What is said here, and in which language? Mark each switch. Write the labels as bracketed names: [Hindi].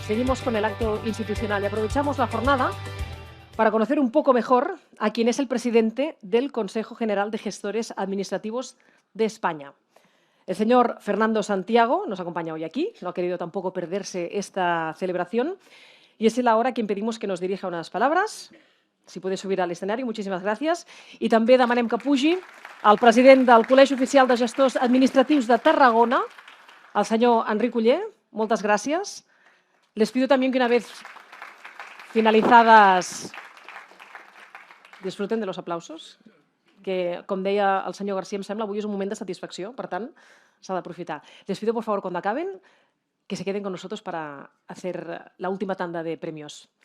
[Spanish] Seguimos con el acto institucional y aprovechamos la jornada para conocer un poco mejor a quien es el presidente del Consejo General de Gestores Administrativos de España. El señor Fernando Santiago nos acompaña hoy aquí, no ha querido tampoco perderse esta celebración y es él ahora quien pedimos que nos dirija unas palabras. Si puede subir al escenario, muchísimas gracias. [Catalan] I també demanem que pugi el president del Col·legi Oficial de Gestors Administratius de Tarragona, el senyor Enric Oller. Moltes gràcies. [Spanish] Les pido también que una vez Finalizadas. Disfruten de los aplausos, que, [Catalan] com deia el senyor García, em sembla, avui és un moment de satisfacció, per tant, s'ha d'aprofitar. [Spanish] Les pido, por favor, cuando acaben, que se queden con nosotros para hacer la última tanda de premios.